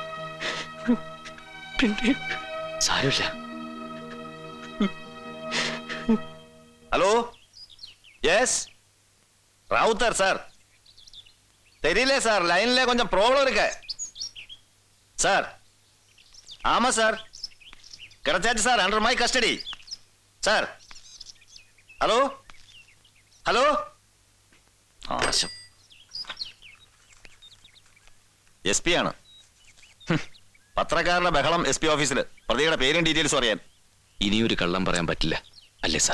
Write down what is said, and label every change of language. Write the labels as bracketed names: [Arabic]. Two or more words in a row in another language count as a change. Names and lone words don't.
[Malayalam] പിന്നെ സാരമില്ല. [English] Hello, yes [Tamil] ராவுத்தர் சார். தெரியல சார், லைன்ல கொஞ்சம் ப்ராப்ளம் இருக்கு சார். ஆமா சார், கிடைச்சாச்சு சார், [English] under my custody [Tamil] சார். [Malayalam] ഹലോ ഹലോ, ആശം എസ് പി ആണ്. പത്രക്കാരുടെ ബഹളം എസ് പി ഓഫീസിൽ. പ്രതിയുടെ പേരും ഡീറ്റെയിൽസും അറിയാൻ. ഇനിയൊരു കള്ളം പറയാൻ പറ്റില്ല അല്ലേ സാർ?